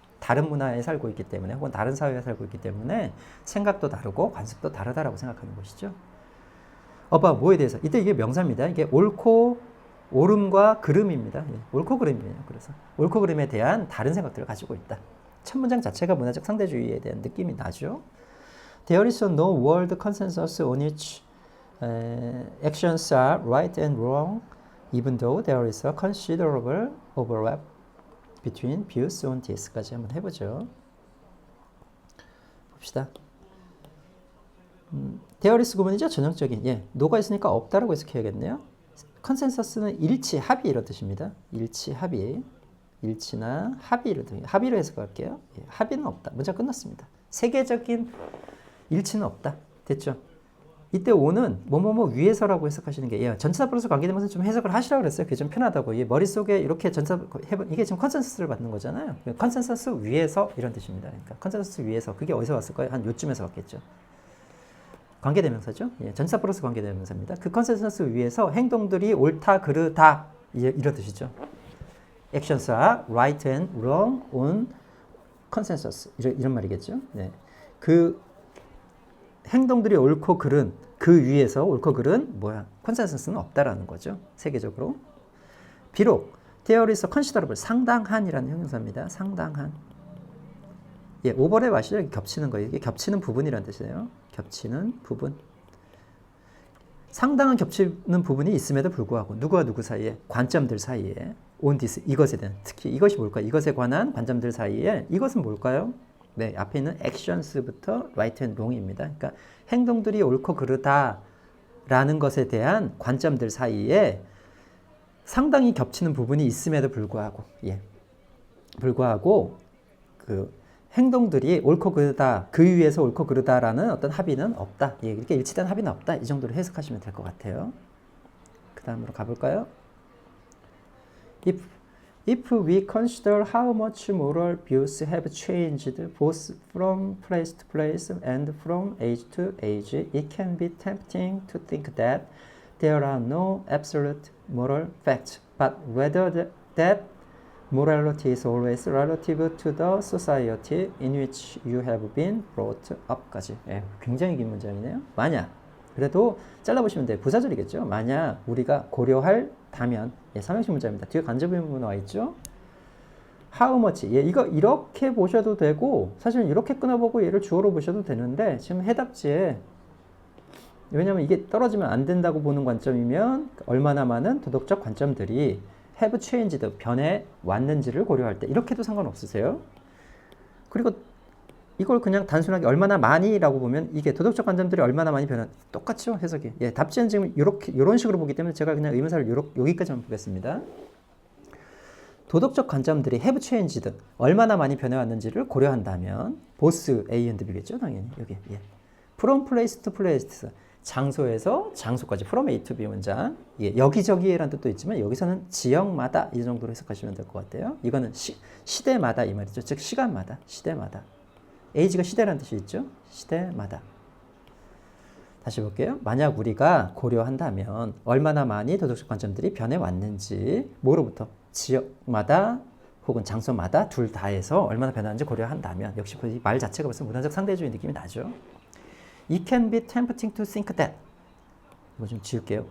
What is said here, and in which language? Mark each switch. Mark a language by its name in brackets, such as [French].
[Korean] 다른 문화에 살고 있기 때문에 혹은 다른 사회에 살고 있기 때문에 생각도 다르고 관습도 다르다라고 생각하는 것이죠. 뭐에 대해서? 이때 이게 명사입니다. 이게 옳고 옳음과 그름입니다. 예, 옳고 그름이에요. 그래서 옳고 그름에 대한 다른 생각들을 가지고 있다. 첫 문장 자체가 문화적 상대주의에 대한 느낌이 나죠. [English] There is no world consensus on which actions are right and wrong, even though there is a considerable overlap between views on this까지 [Korean] 한번 해보죠. 봅시다. [English] there is [Korean] 구문이죠. 전형적인. 예, no가 있으니까 없다라고 해석해야겠네요. 컨센서스는 일치, 합의 이런 뜻입니다. 일치, 합의. 일치나 합의 이런 뜻. 합의로 해석할게요. 예, 합의는 없다. 문자 끝났습니다. 세계적인 일치는 없다. 됐죠? 이때 오는 뭐뭐뭐 위에서라고 해석하시는 게 예, 전치사 플러스 관계대명사 좀 해석을 하시라고 그랬어요. 그게 좀 편하다고. 예, 머릿속에 이렇게 전치사 이게 지금 컨센서스를 받는 거잖아요. 컨센서스 위에서 이런 뜻입니다. 그러니까 컨센서스 위에서 그게 어디서 왔을까요? 한 요쯤에서 왔겠죠. 관계대명사죠. 예, 전치사 플러스 관계대명사입니다. 그 컨센서스 위에서 행동들이 옳다, 그르다 이런 뜻이죠. [English] Actions are right and wrong on consensus [Korean] 이런 말이겠죠. 네. 그 행동들이 옳고 그른 그 위에서 옳고 그른 컨센서스는 없다라는 거죠. 세계적으로. [English] 비록 there is a considerable [Korean] 상당한이라는 형용사입니다. 상당한. 예, 오버랩 아시죠? 겹치는 거예요. 이게 겹치는 부분이라는 뜻이에요. 겹치는 부분. 상당한 겹치는 부분이 있음에도 불구하고 누구와 누구 사이에 관점들 사이에 [English] on this [Korean] 이것에 대한 특히 이것이 뭘까요? 이것에 관한 관점들 사이에 이것은 뭘까요? 네, 앞에 있는 actions부터 [English] right and wrong [Korean] 입니다. 그러니까 행동들이 옳고 그르다라는 것에 대한 관점들 사이에 상당히 겹치는 부분이 있음에도 불구하고 불구하고 그 행동들이 옳고 그르다 그 위에서 옳고 그르다라는 어떤 합의는 없다. 예, 이렇게 일치된 합의는 없다. 이 정도로 해석하시면 될 것 같아요. 그 다음으로 가볼까요? [English] If we consider how much moral views have changed both from place to place and from age to age, it can be tempting to think that there are no absolute moral facts, but rather that morality is always relative to the society in which you have been brought up까지. [Korean] 예, 굉장히 긴 문장이네요. 만약 그래도 잘라보시면 돼요. 부사절이겠죠. 만약 우리가 고려할다면 예, 삼형식 문장입니다. 뒤에 간접의 부분 와 있죠. [English] How much? [Korean] 예, 이거 이렇게 보셔도 되고 사실은 이렇게 끊어보고 얘를 주어로 보셔도 되는데 지금 해답지에 왜냐면 이게 떨어지면 안 된다고 보는 관점이면 얼마나 많은 도덕적 관점들이 [English] have changed, [Korean] 변해 왔는지를 고려할 때 이렇게도 상관없으세요. 그리고 이걸 그냥 단순하게 얼마나 많이라고 보면 이게 도덕적 관점들이 얼마나 많이 변한 똑같죠 해석이. 예, 답지는 지금 이런 식으로 보기 때문에 제가 그냥 의문사를 여기까지만 보겠습니다. 도덕적 관점들이 [English] have changed [Korean] 얼마나 많이 변해왔는지를 고려한다면 [English] both A and B [Korean] 겠죠 당연히 여기. 예. [English] From place to place [Korean] 장소에서 장소까지 [English] from A to B 문장. [Korean] 예, 여기저기에란 뜻도 있지만 여기서는 지역마다 이 정도로 해석하시면 될 것 같아요. 이거는 시대마다 이 말이죠. 즉 시간마다 시대마다. age가 시대라는 뜻이 있죠. 시대마다. 다시 볼게요. 만약 우리가 고려한다면 얼마나 많이 도덕적 관점들이 변해왔는지 뭐로부터? 지역마다 혹은 장소마다 둘 다에서 얼마나 변하는지 고려한다면 역시 이 말 자체가 벌써 문화적 상대주의 느낌이 나죠. [English] It can be tempting to think that [Korean] 이거 좀 지울게요.